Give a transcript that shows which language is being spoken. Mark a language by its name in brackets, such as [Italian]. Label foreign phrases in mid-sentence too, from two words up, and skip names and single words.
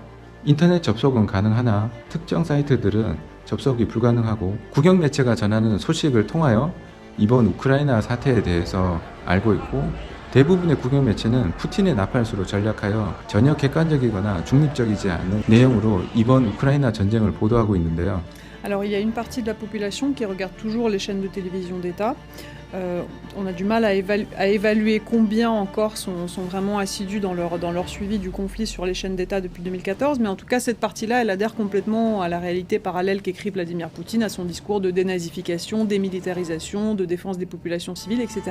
[Korean] 인터넷 접속은 가능하나 특정 사이트들은 접속이 불가능하고 국영 매체가 전하는 소식을 통하여 이번 우크라이나 사태에 대해서 알고 있고 대부분의 국영 매체는 푸틴의 나팔수로 전략하여 전혀 객관적이거나 중립적이지 않은 내용으로 이번 우크라이나 전쟁을 보도하고 있는데요. [French] Alors il y a une partie de la population qui regarde toujours les chaînes de télévision d'État. On a du mal à évaluer combien encore sont vraiment assidus dans leur suivi du conflit sur les chaînes d'État depuis 2014, mais en tout cas cette partie-là, elle adhère complètement à la réalité parallèle qu'écrit Vladimir Poutine, à son discours de dénazification, démilitarisation, de défense des populations civiles, etc.